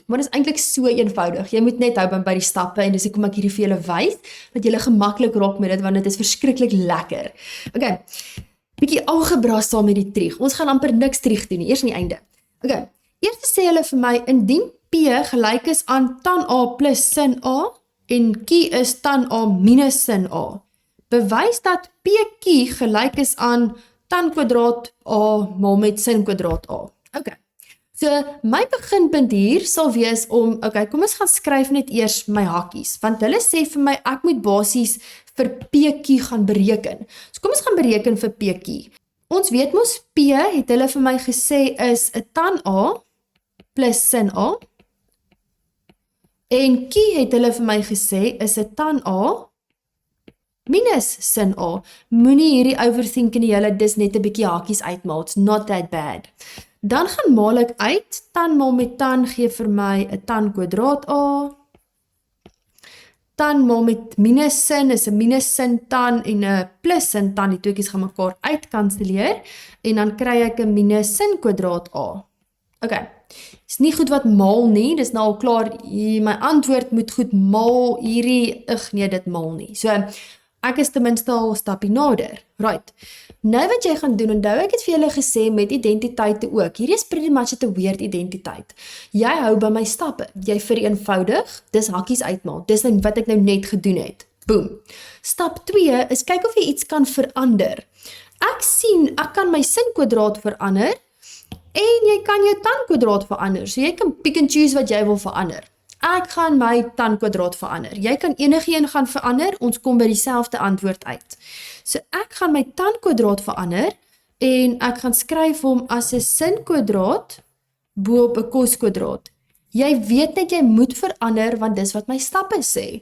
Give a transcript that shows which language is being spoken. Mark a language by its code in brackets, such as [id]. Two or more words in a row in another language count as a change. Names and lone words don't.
[af] Maar dis eintlik so eenvoudig. Jy moet net hou by die stappe en dis hoekom ek hierdie vir julle wys, dat julle gemaklik raak met dit, want dit is verskriklik lekker. Okay. Bietjie algebra saam met die trig. Ons gaan amper niks trig doen nie, eers aan die einde. Okay, eers sê hulle vir my, indien P gelyk is aan tan A plus sin A en Q is tan A minus sin A. Bewys dat PQ gelyk is aan tan kwadraat A maal met sin kwadraat A. Okay. So, my beginpunt hier sal wees om, kom ons gaan skryf net eers my hakkies, want hulle sê vir my, ek moet basies vir PQ gaan bereken. So kom ons gaan bereken vir PQ. Ons weet mos P het hulle vir my gesê is 'n tan A plus sin A, en Q het hulle vir my gesê is 'n tan A minus sin A. Moenie hierdie overthink in die hele, dis net 'n bietjie hakies uitmaak, [en] it's not that bad. [af] Dan gaan maal ek uit, tan maal met tan gee vir my 'n tan kwadraat A, tan maal met minus sin is 'n minus sin tan en 'n plus sin tan, die toekies gaan mekaar uitkanselleer, en dan kry ek 'n minus sin kwadraat A. Okay, is nie goed wat maal nie, dis nou al klaar, my antwoord moet goed maal, hierdie, nee, dit maal nie. So, ek is ten minste al 'n stappie nader. Right. Nou wat jy gaan doen, onthou ek het vir julle gesê met identiteite ook. Hierdie is [en] pretty much [af] 'n weird identiteit. Jy hou by my stappe. Jy vereenvoudig, dis hakkies uitmaak. Dis wat ek nou net gedoen het. Boom. Stap 2 is kyk of jy iets kan verander. Ek sien ek kan my sin kwadraat verander en jy kan jou tan kwadraat verander. So jy kan [en] pick and choose [af] wat jy wil verander. Ek gaan my tan kwadraat verander. Jy kan enigiets gaan verander, ons kom by dieselfde antwoord uit. So ek gaan my tan kwadraat verander en ek gaan skryf hom as 'n sin kwadraat bo op 'n kos kwadraat. Jy weet net jy moet verander want dis wat my stappe sê.